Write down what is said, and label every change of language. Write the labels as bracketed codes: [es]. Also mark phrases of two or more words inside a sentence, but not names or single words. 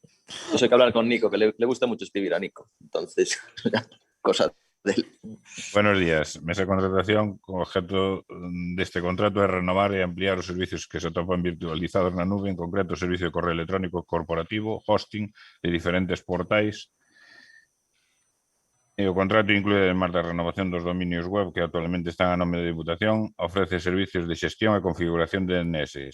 [es] Eso hay que hablar con Nico, que le gusta mucho escribir a Nico. Entonces, cosa de él. Buenos días. [gl] Mesa de contratación con objeto deste contrato é renovar e ampliar os servicios que se atopan virtualizados na nube, en concreto o servicio de correo electrónico corporativo, hosting de diferentes portais. E o contrato inclúe, además da renovación dos dominios web que actualmente están a nome de Diputación, ofrece servicios de xestión e configuración de DNS.